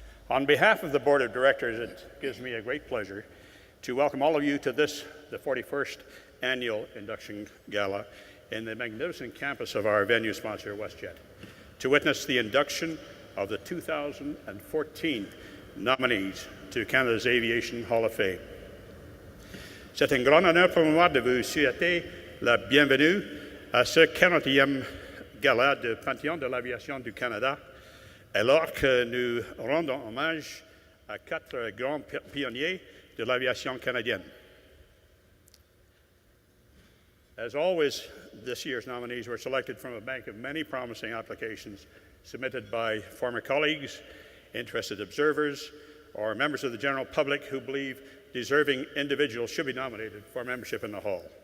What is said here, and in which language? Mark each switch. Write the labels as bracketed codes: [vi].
[en] On behalf of the Board of Directors, it gives me a great pleasure to welcome all of you to this, the 41st Annual Induction Gala in the magnificent campus of our venue sponsor, WestJet, to witness the induction of the 2014 nominees to Canada's Aviation Hall of Fame. [fr] C'est un grand honneur pour moi de vous souhaiter la bienvenue à ce 40e gala de Panthéon de l'Aviation du Canada, alors que nous rendons hommage à 4 grands pionniers de l'aviation canadienne. [en] As always, this year's nominees were selected from a bank of many promising applications submitted by former colleagues, interested observers, or members of the general public who believe deserving individuals should be nominated for membership in the Hall.